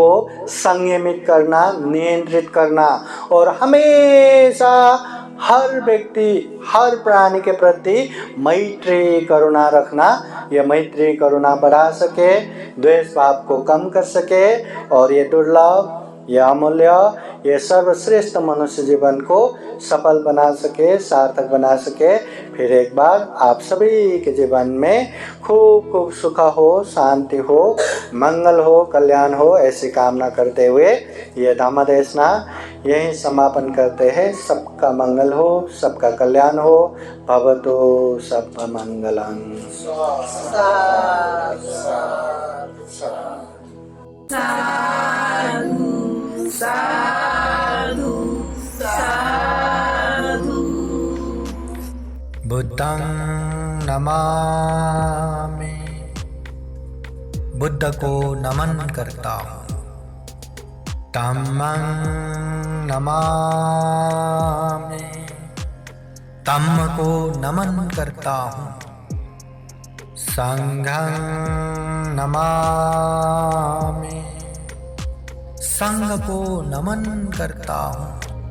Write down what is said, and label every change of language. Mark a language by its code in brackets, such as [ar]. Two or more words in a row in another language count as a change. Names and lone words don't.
[hi] संयमित करना, नियंत्रित करना, और हमेशा हर व्यक्ति हर प्राणी के प्रति मैत्री करुणा रखना, यह मैत्री करुणा बढ़ा सके, द्वेष भाव को कम कर सके, और ये दुर्लभ, यह अमूल्य, ये सर्वश्रेष्ठ मनुष्य जीवन को सफल बना सके, सार्थक बना सके। फिर एक बार आप सभी के जीवन में खूब खूब सुख हो, शांति हो, मंगल हो, कल्याण हो, ऐसी कामना करते हुए ये धम्मदेशना यहीं समापन करते हैं। सबका मंगल हो, सबका कल्याण हो। [pi] भवतु सब मंगलम। साधु साधु। बुद्धं नमामि, [hi] बुद्ध को नमन करता हूँ। [pi] धम्मं नमामि, [hi] धम्म को नमन करता हूँ। [pi] संघं नमामि, [hi] संघ को नमन करता हूँ।